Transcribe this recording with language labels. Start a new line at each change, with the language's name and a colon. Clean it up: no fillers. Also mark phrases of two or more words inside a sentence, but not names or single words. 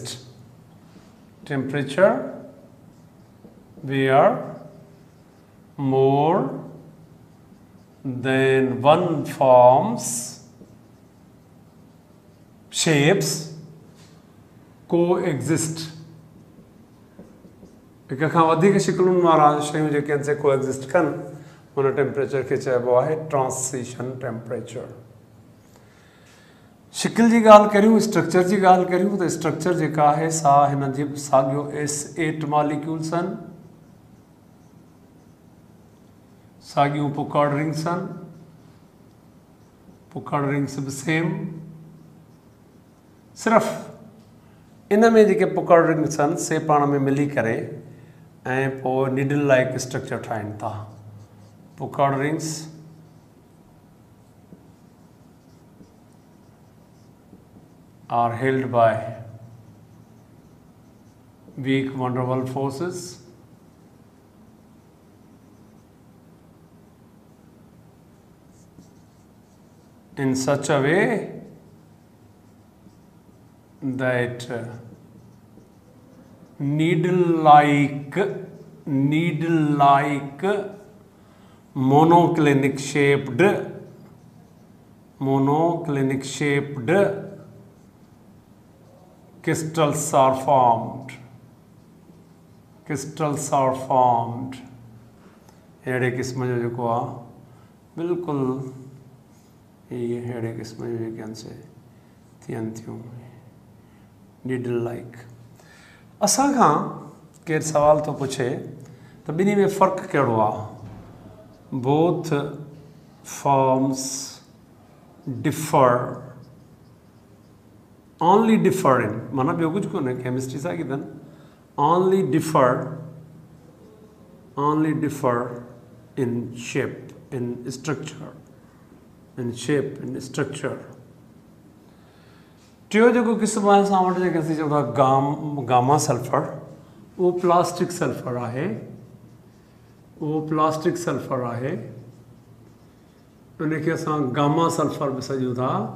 English: Temperature where more than one forms shapes coexist.
Sindhi: हिक खां वधीक शिकलुनि वारा शयूं जेके आहिनि से कोएग्जिस्ट कनि, हुन टेम्परेचर खे चइबो आहे
English: transition temperature.
Sindhi: शिकिल जी ॻाल्हि करियूं, स्ट्रक्चर जी ॻाल्हि करियूं त स्ट्रक्चर जेका आहे सा हिन जी साॻियो S8 मॉलिक्यूल्स आहिनि, साॻियूं
English: puckered rings
Sindhi: आहिनि,
English: puckered rings
Sindhi: बि सेम, सिर्फ़ु इन में जेके
English: puckered rings
Sindhi: आहिनि से पाण में मिली करे ऐं पोइ
English: needle like structure
Sindhi: ठाहिनि था।
English: puckered rings are held by weak van der Waals forces in such a way that needle-like monoclinic shaped crystals are formed.
Sindhi: अहिड़े क़िस्म जो जेको आहे बिल्कुलु इहे अहिड़े क़िस्म जो जेके आहिनि से थियनि थियूं
English: needle like.
Sindhi: असां खां केरु सवाल थो पुछे त ॿिन्ही में फ़र्क़ु कहिड़ो आहे।
English: Both forms differ only differ in,
Sindhi: माना ॿियो कुझु कोन्हे, केमिस्ट्री सां अथनि,
English: Only differ in shape in structure.
Sindhi: टियों जेको क़िस्म आहे असां वटि जेके असीं चऊं था
English: gamma sulphur,
Sindhi: उहो
English: plastic sulphur
Sindhi: आहे, उनखे असां
English: gamma sulphur
Sindhi: बि सॾूं था।